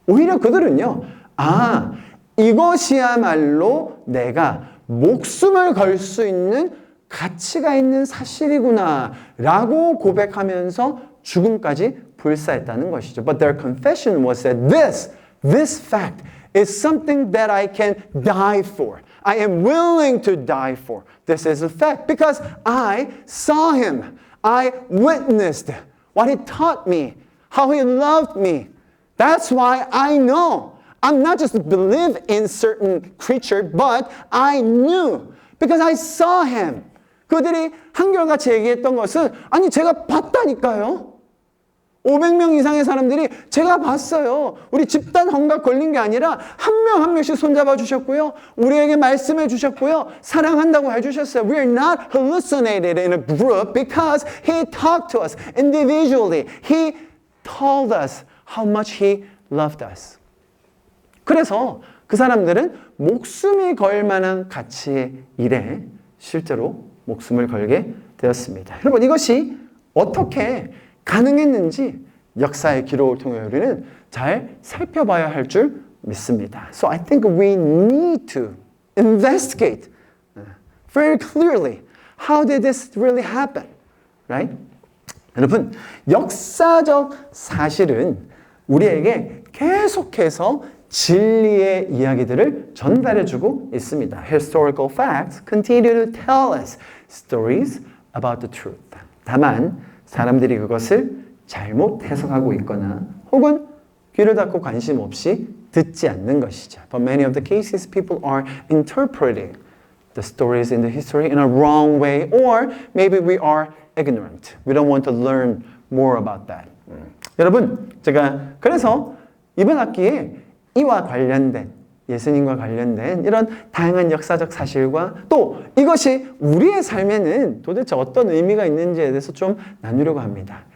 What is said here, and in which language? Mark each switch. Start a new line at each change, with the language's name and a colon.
Korean: 오히려 그들은요, 이것이야말로 내가 목숨을 걸 수 있는 가치가 있는 사실이구나 라고 고백하면서 죽음까지 불사했다는 것이죠.
English: But their confession was that this fact is something that I can die for. I am willing to die for. This is a fact because I saw him. I witnessed what he taught me, how he loved me. That's why I know. I'm not just believe in certain creature, but I knew because I saw him.
Korean: 그들이 한결같이 얘기했던 것은 아니 제가 봤다니까요. 500명 이상의 사람들이 제가 봤어요. 우리 집단 환각 걸린 게 아니라 한 명 한 명씩 손잡아 주셨고요. 우리에게 말씀해 주셨고요. 사랑한다고 해 주셨어요.
English: We are not hallucinated in a group because he talked to us individually. He told us how much he loved us.
Korean: 그래서 그 사람들은 목숨이 걸 만한 가치의 일에 실제로 목숨을 걸게 되었습니다. 여러분 이것이 어떻게 가능했는지 역사의 기록을 통해 우리는 잘 살펴봐야 할 줄 믿습니다.
English: So I think we need to investigate very clearly how did this really happen, right?
Korean: 여러분 역사적 사실은 우리에게 계속해서 진리의 이야기들을 전달해주고 있습니다.
English: Historical facts continue to tell us stories about the truth.
Korean: 다만 사람들이 그것을 잘못 해석하고 있거나 혹은 귀를 닫고 관심 없이 듣지 않는 것이죠.
English: But many of the cases people are interpreting the stories in the history in a wrong way or maybe we are ignorant. We don't want to learn more about that.
Korean: 여러분 제가 그래서 이번 학기에 이와 관련된 예수님과 관련된 이런 다양한 역사적 사실과 또 이것이 우리의 삶에는 도대체 어떤 의미가 있는지에 대해서 좀 나누려고 합니다.